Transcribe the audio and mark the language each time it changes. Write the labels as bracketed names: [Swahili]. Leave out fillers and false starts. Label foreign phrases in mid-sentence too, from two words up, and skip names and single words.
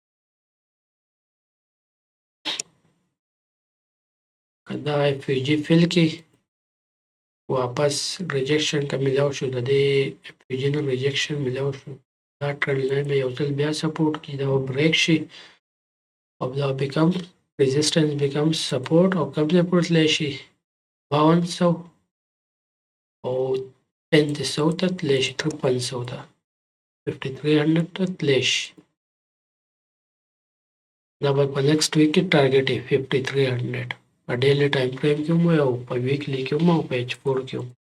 [Pashto] که دا اف وي جي فل کړي واپس ریجکشن که میلاو شو د دې اف وي جي نه ریجکشن میلاو شو دا [English] trend line [Pashto] به یو ځل بیا سپورټ کړي دا به بریک شي او دا بیکم [English] resistance becomes support [Pashto] او کوم ځای پورې تللی شي 5200 او 3500 ته تللی شي 5300 ته 5300 ته تللی شي دا به په [English] next week [Pashto] کې ټارګټ وي 5300 په [English] daily time frame [Pashto] کې هم او په ویکلی کې هم او په H4 کې هم